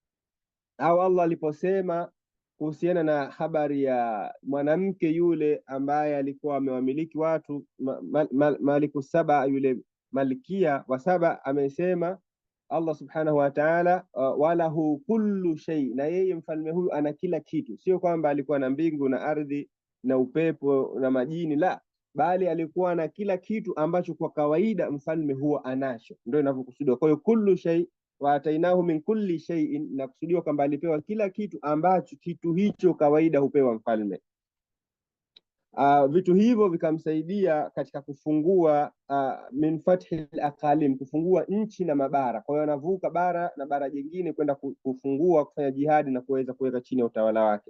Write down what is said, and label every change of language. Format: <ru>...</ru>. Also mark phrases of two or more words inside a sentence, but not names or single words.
<sw>Au Allah aliposema kuhusiana na habari ya mwanamke yule ambaye alikuwa amewamiliki watu,</sw> <ar>ملك سبأ,</ar> <sw>yule malkia wa Saba, amesema Allah</sw> <ar>سبحانه وتعالى، وله كل شيء,</ar> <sw>na yeye mfalme huyu ana kila kitu. Sio kwamba alikuwa na mbingu na ardhi na upepo na majini, la, bali alikuwa na kila kitu ambacho kwa kawaida mfalme huwa anacho, ndio inavyokusudiwa. Kwa hiyo</sw> <ar>كل شيء وآتيناه من كل شيء,</ar> <sw>na kusudiwa kwamba alipewa kila kitu ambacho kitu hicho kawaida hupewa mfalme. Vitu hivyo vikamsaidia katika kufungua</sw> <ar>من فتح الأقاليم,</ar> <sw>kufungua nchi na mabara. Kwa hiyo anavuka bara na bara jingine kwenda kufungua, kufanya jihadi na kuweza kuweka chini ya utawala wake.</sw>